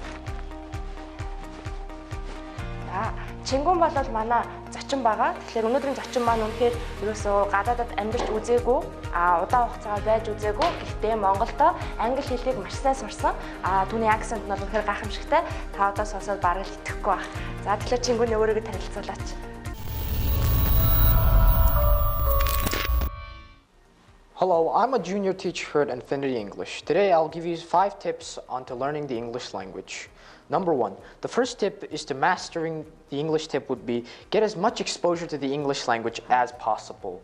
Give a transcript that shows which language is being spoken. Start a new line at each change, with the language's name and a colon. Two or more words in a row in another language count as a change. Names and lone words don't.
Mongolian: Чингүн бол манай зочин байгаа. Тэгэхээр өнөөдрийн зочин маань үнэхээр ерөөсөө гадаадад амьдарч үзээгүй, удаан хугацаагаар байж үзээгүй. Гэхдээ Монголдо англи хэлийг маш сайн сурсан. Түүний акцент нь үнэхээр гайхамшигтай. Та одоо сонсоод бараг л итгэхгүй байх. За тэгэхээр чингүний өөрийгөө танилцуулаач.
English: Hello, I'm a junior teacher here at Enfinity English. Today I'll give you 5 tips on to learning the English language. Number 1, the first tip is to mastering the English tip would be get as much exposure to the English language as possible.